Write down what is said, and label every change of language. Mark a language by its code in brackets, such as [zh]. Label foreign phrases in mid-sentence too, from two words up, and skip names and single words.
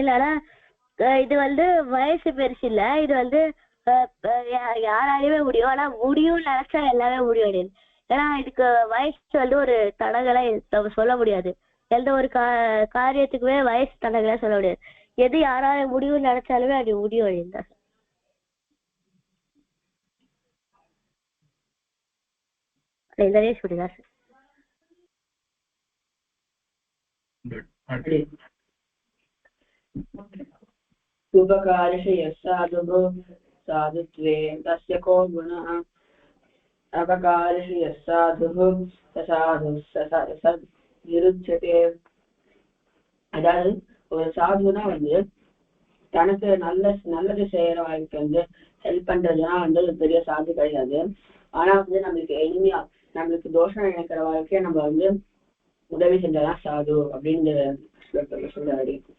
[ta] ஆனா இது வந்து வயசு பெருசு இல்ல, இது வந்து யாராலையுமே முடியும். ஆனா முடியும் நினைச்சா எல்லாமே முடியும். ஏன்னா இதுக்கு வயசு வந்து ஒரு தடங்களை நம்ம சொல்ல முடியாது. எந்த ஒரு காரியத்துக்குமே வயசு தடங்களை சொல்ல முடியாது. எது யாரால முடியும்னு நினைச்சாலுமே அது முடியும். [sa] शुभकार्येषु यः साधुः साधुत्वेन तस्य को गुणः अपकार्येषु यः साधुः स साधुः விருட்சதே. [ta] அதாவது ஒரு சாதுனா தனக்கு நல்லது செய்யறவங்களுக்கு ஹெல்ப் பண்றதுன்னா ஒரு பெரிய சாது கிடையாது. ஆனா நம்மளுக்கு எளிமையா நம்மளுக்கு தோஷம் நினைக்கிற வாழ்க்கைய நம்ம உதவி செஞ்சதான் சாது அப்படின்னு சொல்றாரு.